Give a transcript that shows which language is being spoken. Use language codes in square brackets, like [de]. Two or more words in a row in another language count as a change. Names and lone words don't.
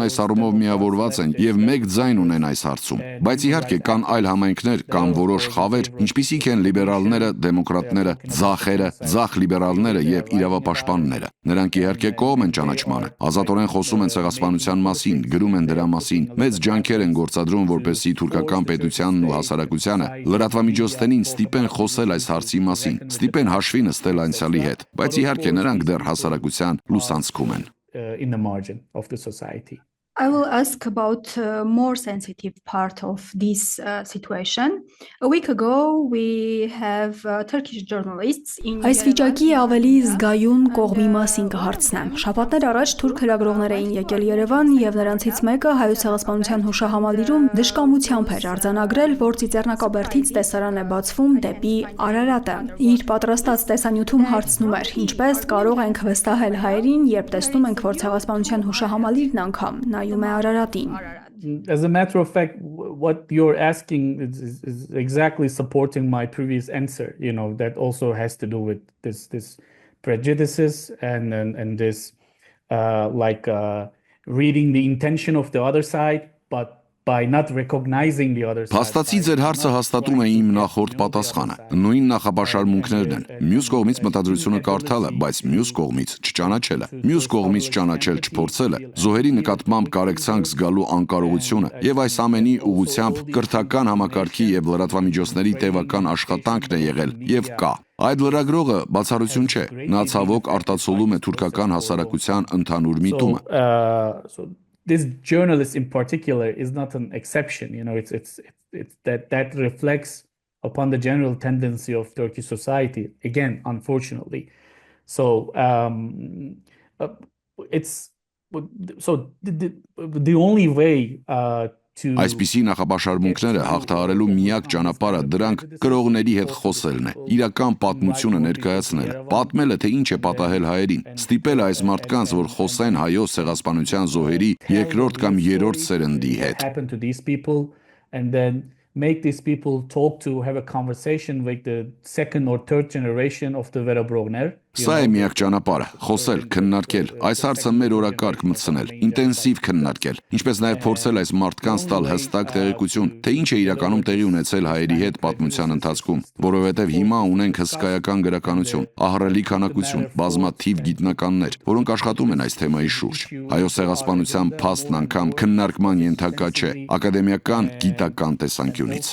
[hy] այս առումով միավորված են եւ մեկ ձայն ունեն այս հարցում։ Բայց իհարկե կան այլ համայնքներ կամ որոշ խավեր, ինչպիսիք են լիբերալները, դեմոկրատները, ձախերը, ձախ լիբերալները եւ իրավապաշտպանները։ Նրանք իհարկե կողմ են ճանաչմանը, ազատորեն խոսում են ցեղասպանության մասին, գրում են դրա մասին, մեծ ջանքեր են գործադրում, որպեսզի թուրքական պետությանն ու հասարակությանը լրատվամիջոցներին ստիպեն խոսել այս հարցի մասին, ստիպեն հաշվի նստել անցյալի հետ, բայց իհարկե նրանք դեռ հասարակության լուսանցքում են։ [en] In the margin of the society. I will ask about more sensitive part of this situation. A week ago, we have Turkish journalists in [hy] Այս վիճակի ավելի զգայուն կողմի մասին կհարցնեմ։ Շաբաթներ առաջ թուրք լրագրողներ էին եկել Երևան եւ նրանցից մեկը հայոց ցեղասպանության հուշահամալիրում դժկամությամբ էր արձանագրել, որ Ծիծեռնակաբերդից տեսարան է բացվում դեպի Արարատը։ Իր պատրաստած տեսանյութում հարցնում էր. ինչպես կարող ենք վստահել հայերին, երբ տեսնում ենք, որ ցեղասպանության հուշահամալիրն անգամ նայում է Արարատին։ [en] As a matter of fact, what you're asking is exactly supporting my previous answer. You know, that also has to do with this prejudices and this reading the intention of the other side, but by not recognizing the other side. [hy] Փաստացի ձեր հարցը հաստատում է իմ նախորդ պատասխանը։ Նույն նախապաշարմունքներն են։ Մյուս կողմից մտադրությունը կարդալը, բայց մյուս կողմից չճանաչելը։ Մյուս կողմից ճանաչել չփորձելը, զոհերի նկատմամբ կարեկցանք զգալու անկարողությունը եւ այս ամենի ուղղությամբ կրթական համակարգի եւ լրատվամիջոցների տևական աշխատանքն է եղել եւ կա։ Այդ լրագրողը բացառություն չէ։ Նա ցավոք արտացոլում է թուրքական հասարակության ընդհանուր միտումը։ [en] This journalist in particular is not an exception, you know, it's that reflects upon the general tendency of Turkish society, again, unfortunately. So the only way [hy] Այսպիսի նախապաշարմունքները հաղթահարելու միակ ճանապարհը դրանք կրողների հետ խոսելն է, իրական պատմությունը ներկայացնելը, պատմելը թե ինչ է պատահել հայերին, ստիպել այս մարդկանց, որ խոսեն հայոց ցեղասպանության զոհերի երկրորդ կամ երրորդ սերնդի հետ։ [en] And then make these people talk to have a conversation with the second or third generation of the Վերաբրողներ. [hy] Սա է միակ ճանապարհը, խոսել, քննարկել, այս հարցը մեր օրակարգ մտցնել, ինտենսիվ քննարկել, ինչպես նաև փորձել այս մարդկանց տալ հստակ տեղեկություն, թե ինչ է իրականում տեղի ունեցել հայերի հետ պատմության ընթացքում, որովհետև հիմա ունենք հսկայական գրականություն, ահռելի քանակություն, բազմաթիվ գիտնականներ, որոնք աշխատում են այս թեմայի շուրջ։ Հայոց ցեղասպանության փաստն անգամ քննարկման ենթակա չէ, ակադեմիական գիտական տեսանկյունից։